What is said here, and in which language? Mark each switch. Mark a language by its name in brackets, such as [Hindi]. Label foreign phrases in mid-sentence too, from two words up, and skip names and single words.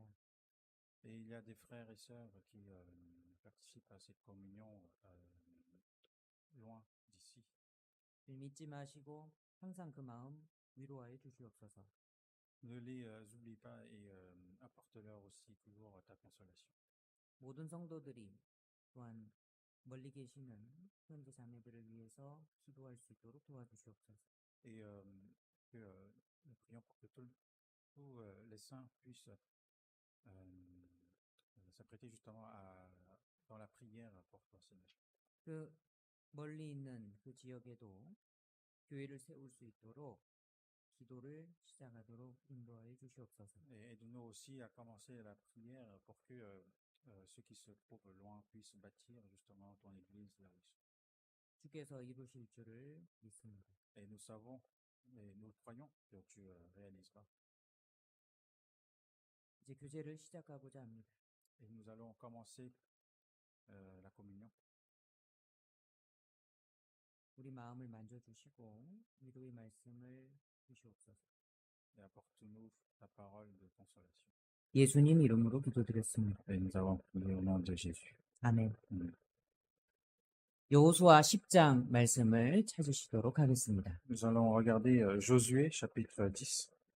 [French] Et il y a des frères et sœurs qui participent à cette communion loin d'ici. [Korean] 믿지 마시고 항상 그 마음 위로하여 주시옵소서. [French] Ne les oublie pas et apporte-leur aussi toujours ta consolation. [Korean] 모든 성도들이 또한 멀리 계시는 형제 자매들을 위해서 기도할 수 있도록 도와주시옵소서. [French] Et que nous prions pour que tous les saints puissent s'apprêter justement dans la prière pour toi, Seigneur. [Korean] 그 멀리 있는 그 지역에도 교회를 세울 수 있도록 기도를 시작하도록 인도하여 주시옵소서. [French] Et aide-nous aussi à commencer la prière pour que ceux qui se trouvent loin puissent bâtir justement ton église là où ils sont. [Korean] 주께서 이루실 줄을 믿습니다. [French] Et nous savons et nous croyons que tu réaliseras. [Korean] 이제 교제를 시작하고자 합니다. [French] Et nous allons commencer la communion. [Korean] 우리 마음을 만져주시고 위로의 말씀을 주시옵소서. [French] Et apporte-nous ta parole de consolation. [Korean] 예수님 이름으로 기도드렸습니다. [French] Et nous avons prié au nom de Jésus. [Korean] 아멘. [French] Amen. [Korean] 여호수아 10장 말씀을 찾으시도록 하겠습니다. [French] Nous allons regarder Josué chapitre 10.